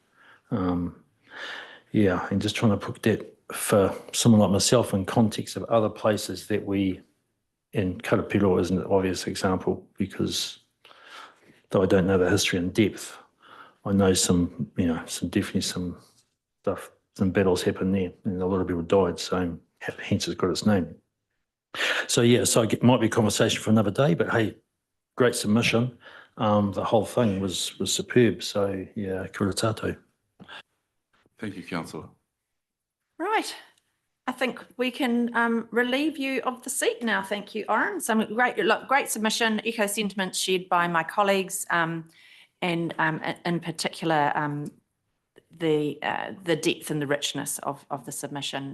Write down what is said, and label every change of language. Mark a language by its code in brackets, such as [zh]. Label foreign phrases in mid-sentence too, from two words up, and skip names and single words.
[en] Yeah, and just trying to put that for someone like myself in context of other places that and Karapiro is an obvious example, because though I don't know the history in depth, I know definitely some stuff, some battles happened there and a lot of people died, so hence it's got its name. So yeah, so it might be a conversation for another day, but hey, great submission. The whole thing was superb, so yeah, [mi] kia ora tātou. [en] Thank you, Councillor. Right. I think we can relieve you of the seat now. Thank you, Oren. Some great submission, echo sentiments shared by my colleagues, and in particular, the depth and the richness of the submission.